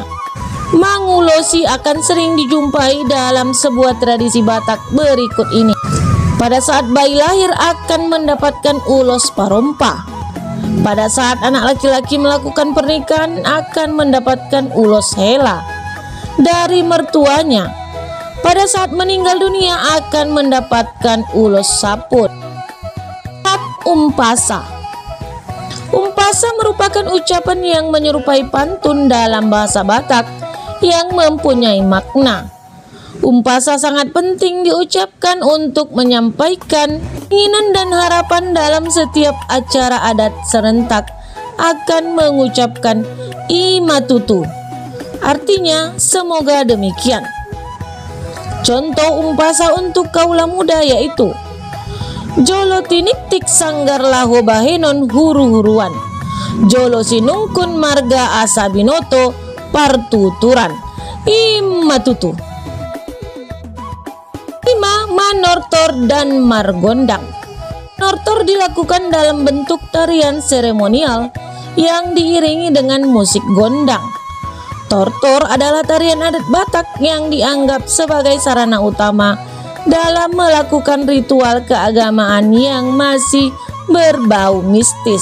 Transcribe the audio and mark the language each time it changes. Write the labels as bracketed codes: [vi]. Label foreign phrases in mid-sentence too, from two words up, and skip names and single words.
[id] Mangulosi akan sering dijumpai dalam sebuah tradisi Batak berikut ini. Pada saat bayi lahir akan mendapatkan [bbc] ulos parompa. [id] Pada saat anak laki-laki melakukan pernikahan akan mendapatkan [bbc] ulos hela [id] dari mertuanya. pada saat meninggal dunia akan mendapatkan [bbc] ulos saput. [id] Umpasa. Umpasa merupakan ucapan yang menyerupai pantun dalam bahasa Batak yang mempunyai makna. Umpasa sangat penting diucapkan untuk menyampaikan keinginan dan harapan dalam setiap acara adat serentak akan mengucapkan imatutu. Artinya semoga demikian. Contoh umpasa untuk kaula muda yaitu [bbc] jolo tiniktik sanggar laho bahenon huru-huruan, jolo sinungkun marga asa binoto partuturan, imatutu. [id] 5. Manortor dan margondang. Manortor dilakukan dalam bentuk tarian seremonial yang diiringi dengan musik gondang. Tortor adalah tarian adat Batak yang dianggap sebagai sarana utama dalam melakukan ritual keagamaan yang masih berbau mistis.